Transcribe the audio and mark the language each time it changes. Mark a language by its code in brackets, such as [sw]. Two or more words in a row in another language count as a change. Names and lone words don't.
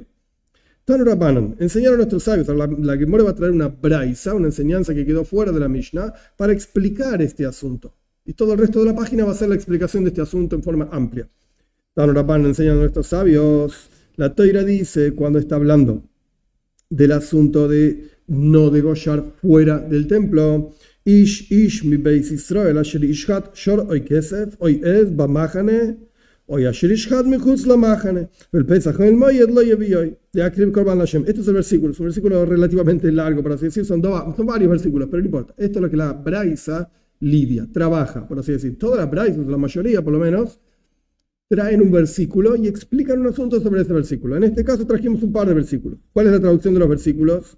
[he] תנו רבנן, [es] enseñaron a nuestros sabios. La Gemara va a traer una braisa, una enseñanza que quedó fuera de la Mishnah, para explicar este asunto. Y todo el resto de la página va a ser la explicación de este asunto en forma amplia. [he] תנו רבנן [es] enseña a nuestros sabios. La Toira dice, cuando está hablando del asunto de no degollar fuera del templo, [he] איש מבית ישראל, אשר ישחט שור או כשב, או עז במחנה, או אשר ישחט מחוץ למחנה, ואל פתח מועד לא הביאו, להקריב קרבן לה. [es] Este es el versículo, es un versículo relativamente largo, por así decir, son varios versículos, pero no importa. Esto es lo que la braisa lidia, trabaja, por así decir. Todas las braisas, la mayoría por lo menos, traen un versículo y explican un asunto sobre ese versículo. En este caso trajimos un par de versículos. ¿Cuál es la traducción de los versículos?